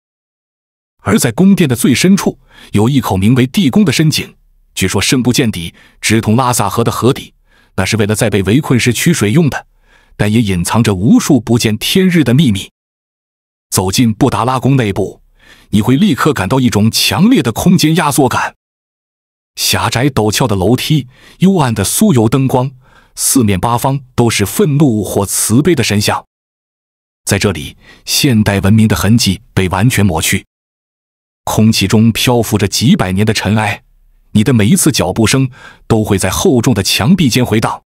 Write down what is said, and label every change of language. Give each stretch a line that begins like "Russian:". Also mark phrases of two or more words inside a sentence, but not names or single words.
Chinese: 而在宮殿的最深處，有一口名為地宮的深井，據說深不見底，直通拉薩河的河底，那是為了在被圍困時取水用的，但也隱藏着無數不見天日的秘密。走進布達拉宮內部，你會立刻感到一種強烈的空間壓縮感。狹窄陡峭的樓梯，幽暗的酥油燈光，四面八方都是憤怒或慈悲的神像。在這裡，現代文明的痕跡被完全抹去，空氣中漂浮着幾百年的塵埃，你的每一次腳步聲都會在厚重的牆壁間回盪。